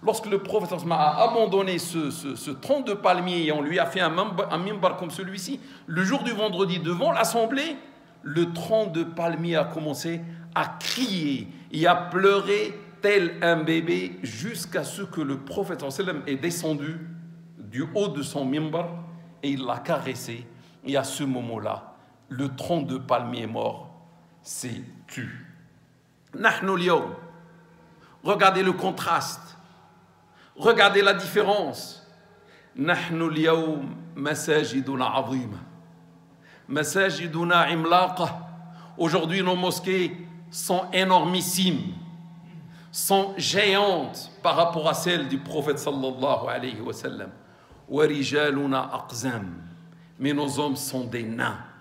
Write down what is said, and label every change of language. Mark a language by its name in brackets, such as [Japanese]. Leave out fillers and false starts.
[French] Lorsque le prophète sallallahu alayhi wa sallam a abandonné ce tronc de palmier et on lui a fait un mimbar comme celui-ci, le jour du vendredi devant l'assemblée, le tronc de palmier a commencé à crier et à pleurer tel un bébé jusqu'à ce que le prophète sallallahu alayhi wa sallam est descendu du haut de son mimbar et il l'a caressé. Et à ce moment-là, le tronc de palmier mort s'est tu. [Arabic] Nahnu al-yawm. [French] Regardez le contraste. Regardez la différence. [Arabic] نحن اليوم مساجدنا عظيمة مساجدنا عملاقة. [French] Aujourd'hui, nos mosquées sont énormissimes, sont géantes par rapport à celles du prophète sallallahu alayhi wa sallam. [Arabic] وَرِجَالُنَا أَقْزَامٌ. [French] Mais nos hommes sont des nains.